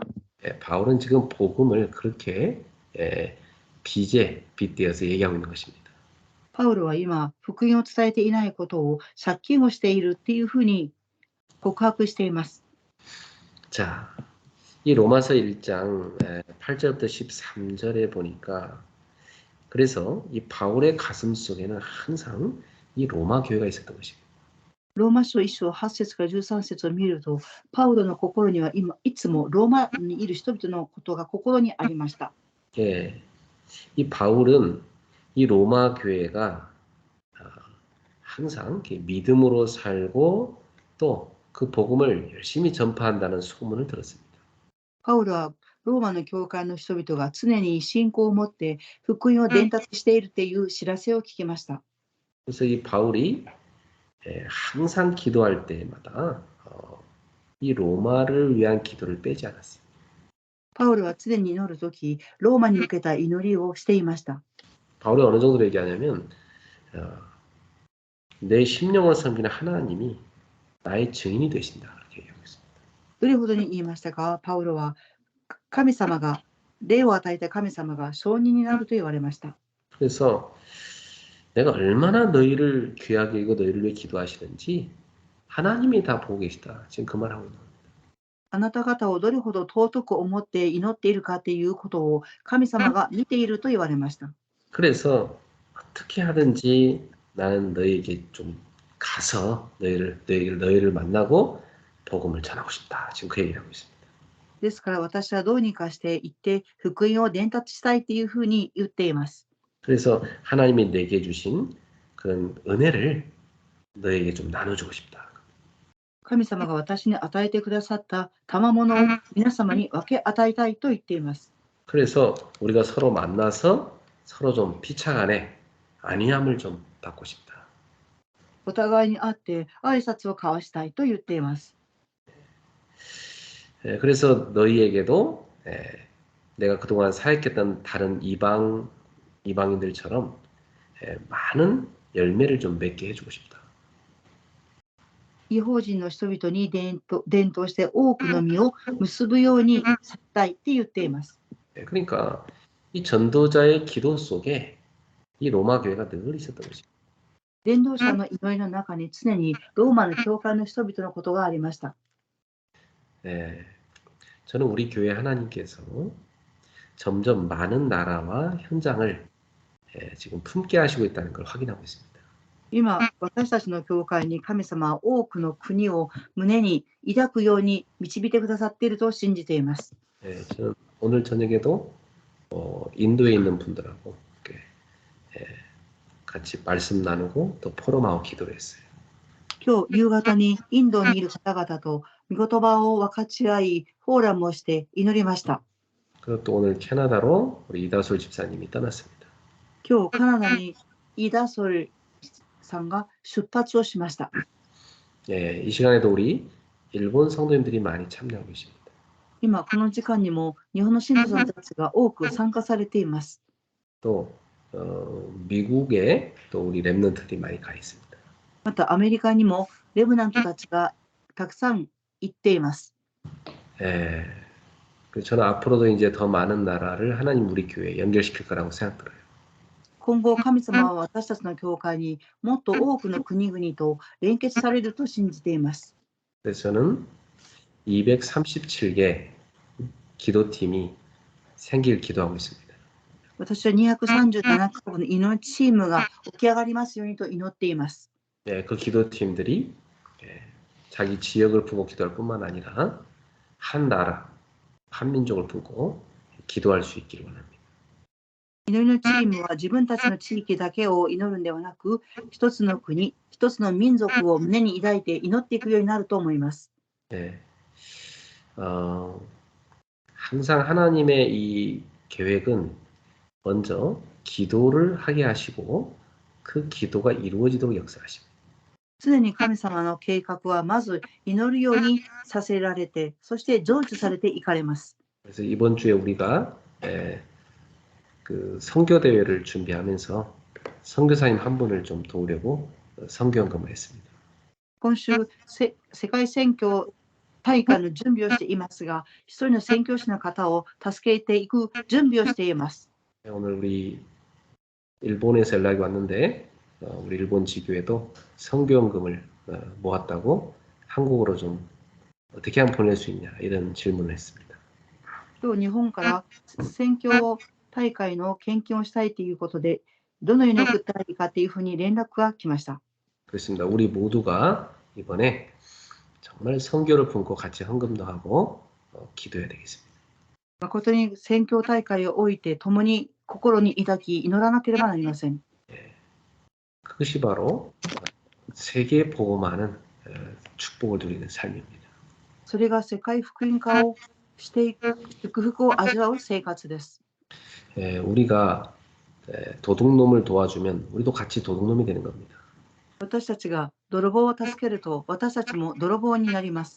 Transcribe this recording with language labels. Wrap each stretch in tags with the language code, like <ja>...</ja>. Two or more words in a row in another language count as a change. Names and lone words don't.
<ko>바울은 지금 복음을 그렇게 빚에 빗대어서 얘기하고 있는 것입니다.</ko> <ja>パウロは今福音を伝えていないことを借金をしているっていうふうに告白しています。</ja> <ko>자, 이 로마서 1장 8절부터 13절에 보니까 그래서 이 바울의 가슴 속에는 항상 이 로마 교회가 있었던 것입니다.</ko> <ja>ローマ書1章8節から13節を見ると、パウロの心には今いつもローマにいる人々のことが心にありました。</ja> <ko>이 바울은 이 로마 교회가 항상 믿음으로 살고 또 그 복음을 열심히 전파한다는 소문을 들었습니다.</ko> <ja>パウロはローマの教会の人々が常に信仰を持って福音を伝達しているという知らせを聞きました。</ja> <ko>그래서 이 바울이 항상 기도할 때마다 이 로마를 위한 기도를 빼지 않았어요.</ko> <ja>パウロは常に祈るとき、ローマに向けた祈りをしていました。</ja> <ko>바울이 어느 정도로 얘기하냐면 내 심령을 섬기는 하나님이 나의 증인이 되신다 이렇게 얘기하고 있습니다.</ko> <ja>どれほどに言いましたか。パウロは神様が霊を与えた神様が証人になると言われました。</ja> <ko>그래서 내가 얼마나 너희를 귀하게 여기고 너희를 위해 기도하시는지 하나님이 다 보고 계시다. 지금 그 말하고 있는 겁니다.</ko> <ja>あなた方をどれほど尊く思って祈っているかっていうことを神様が見ていると言われました。</ja> <ko>그래서 어떻게 하든지 나는 너희에게 좀 가서 너희를 만나고 복음을 전하고 싶다. 지금 그 얘기를 하고 있습니다.</ko> <ja>ですから私はどうにかして行って福音を伝達したいっていうふうに言っています。</ja> <ko>그래서 하나님이 내게 주신 그런 은혜를 너에게 좀 나눠주고 싶다.</ko> <ja>神様が私に与えてくださった賜物を皆様に分け与えたいと言っています。</ja> <ko>그래서 우리가 서로 만나서 서로 좀 피차간에 안위함을 좀 받고 싶다.</ko> <ja>お互いに会って挨拶を交わしたいと言っています。</ja> <ko>그래서 너희에게도 내가 그동안 사역했던 다른 이방인들처럼 많은 열매를 좀 맺게 해주고 싶다.</ko> <ja>異邦人の人々に伝統して多くの実を結ぶようにさせたいって言っています。</ja> <ko>그러니까 이 전도자의 기도 속에 이 로마 교회가 늘 있었던 것입니다.</ko> <ja>伝道者の祈りの中に常にローマの教会の人々のことがありました。</ja> <ko>저는 우리 교회 하나님께서 점점 많은 나라와 현장을 지금 품게 하시고 있다는 걸 확인하고 있습니다.</ko> <ja>今、私たちの教会に神様は多くの国を胸に抱くように導いてくださっていると信じています。</ja> <ko>저는 오늘 저녁에도 인도에 있는 분들하고 이렇게, 같이 말씀 나누고 또 포럼하고 기도를 했어요.</ko> <ja>今日夕方にインドにいる方々と御言葉を分かち合い、フォーラムをして祈りました。</ja> <ko>그리고 또 오늘 캐나다로 우리 이다솔 집사님이 떠났습니다.</ko> <ja>今日カナダにイダソルさんが出発をしました。</ja> <ko>이 시간에도 우리 일본 성도님들이 많이 참여하고 계십니다.</ko> <ja>今この時間にも日本の信徒さんたちが多く参加されています。</ja> <ko>또 미국에 또 우리 랩런트들이 많이 가 있습니다.</ko> <ja>またアメリカにもレブナントたちがたくさん行っています。</ja> <ko>저는 앞으로도 이제 더 많은 나라를 하나님 우리 교회에 연결시킬 거라고 생각들어요.</ko> <ja>今後神様は私たちの教会にもっと多くの国々と連結されると信じています。</ja> <ko>그래서 저는 237개 기도팀이 생길 기도하고 있습니다.</ko> <ja>私は237カ国の祈りチームが起き上がりますようにと祈っています。</ja> <ko>그 기도팀들이 자기 지역을 품고 기도할 뿐만 아니라 한 나라, 한 민족을 품고 기도할 수 있기를 원합니다.</ko> <ja>祈りのチームは自分たちの地域だけを祈るんではなく、一つの国、一つの民族を胸に抱いて祈っていくようになると思います。</ja> <ko>항상 하나님의 이 계획은 먼저 기도를 하게 하시고 그 기도가 이루어지도록 역사하십니다.</ko> <ja>常に神様の計画はまず祈るようにさせられて、そして成就されていかれます。</ja> <ko>그래서 이번 주에 우리가 그 선교 대회를 준비하면서 선교사님 한 분을 좀 도우려고 선교연금을 했습니다.</ko> <ja>今週、世界選挙大会の準備をしていますが、一人の宣教師の方を助けていく準備をしています。</ja> <ko>오늘 우리 일본에서 연락이 왔는데 우리 일본 지교에도 선교연금을 모았다고 한국으로 좀 어떻게 하면 보낼 수 있냐 이런 질문을 했습니다.</ko> <ja>今日日本から宣教大会の献金をしたいということで、どのように送ったらいいかというふうに連絡が来ました。</ja> <ko>그렇습니다. 우리 모두가 이번에 정말 선교를 품고 같이 헌금도 하고 기도해야 되겠습니다.</ko> <ja>誠に宣教大会を置いて共に心に抱き祈らなければなりません。</ja> <ko>그것이 바로 세계 복음화는 축복을 누리는 삶입니다.</ko> <ja>それが世界福音化をしていく祝福を味わう生活です。</ja> <ko>우리가 도둑놈을 도와주면 우리도 같이 도둑놈이 되는 겁니다.</ko> <ja>私たちが泥棒を助けると私たちも泥棒になります。</ja>